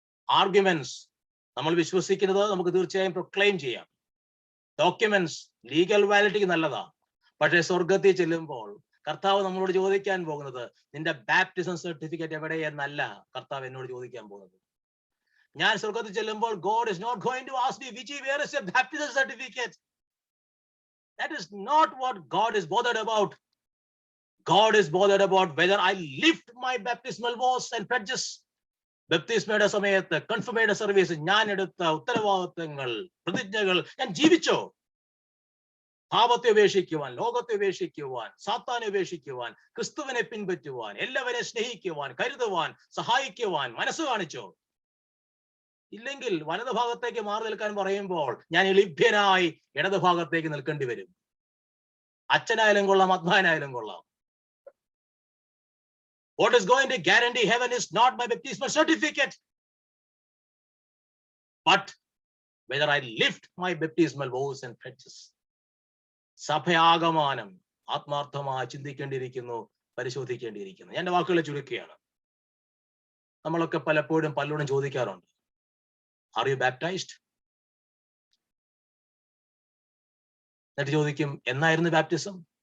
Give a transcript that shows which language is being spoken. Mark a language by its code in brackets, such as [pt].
[ml] Arguments നമ്മൾ വിശ്വസിക്കുന്നത് നമുക്ക് തീർച്ചയായും പ്രൊക്ലെയിം ചെയ്യാം. ഡോക്യുമെന്റ്സ് ലീഗൽ വാലിഡിറ്റി നല്ലതാ. പക്ഷേ സ്വർഗത്തിൽ ചെല്ലുമ്പോൾ കർത്താവ് നമ്മളോട് ചോദിക്കാൻ പോകുന്നത് നിന്റെ ബാപ്റ്റിസം സർട്ടിഫിക്കറ്റ് എവിടെ എന്നല്ല കർത്താവ് എന്നോട് ചോദിക്കാൻ പോകുന്നത്. ഞാൻ സ്വർഗത്തിൽ ചെല്ലുമ്പോൾ [en] God is not going to ask me, Vijay, where is your baptism certificate? That is not what God is bothered about. God is bothered about whether I lift my baptismal vows and pledges. [ml] ബപ്തിസ്മയുടെ സമയത്ത് confirmation service ഞാൻ എടുത്ത ഉത്തരവാദിത്തങ്ങൾ, പ്രതിജ്ഞകൾ ഞാൻ ജീവിച്ചോ? പാപത്തെ ഉപേക്ഷിക്കുവാൻ, ലോകത്തെ ഉപേക്ഷിക്കുവാൻ, സാത്താനെ ഉപേക്ഷിക്കുവാൻ, ക്രിസ്തുവിനെ പിൻപറ്റുവാൻ, എല്ലാവരെയും സ്നേഹിക്കുവാൻ, കരുതുവാൻ, സഹായിക്കുവാൻ മനസ്സ് കാണിച്ചോ? ഇല്ലെങ്കിൽ വലതു ഭാഗത്തേക്ക് മാറി നിൽക്കാൻ പറയുമ്പോൾ ഞാൻ ലഭ്യനായി ഇടതു ഭാഗത്തേക്ക് നിൽക്കേണ്ടി വരും. അച്ഛനായാലും കൊള്ളാം, അധ്വാനായാലും കൊള്ളാം. [en] What is going to guarantee heaven is not my baptismal certificate, but whether I lift my baptismal vows and pledges. [ml] സഭയാകമാനം ആത്മാർത്ഥമായി ചിന്തിക്കേണ്ടിയിരിക്കുന്നു, പരിശോധിക്കേണ്ടിയിരിക്കുന്നു. ഞാൻ വാക്കുകളെ ചുരുക്കുകയാണ്. നമ്മളൊക്കെ പലപ്പോഴും പലരോടും ചോദിക്കാറുണ്ട്, [en] Are you baptised? [ml] എന്നിട്ട് ചോദിക്കും, എന്നായിരുന്നു ബാപ്റ്റിസം?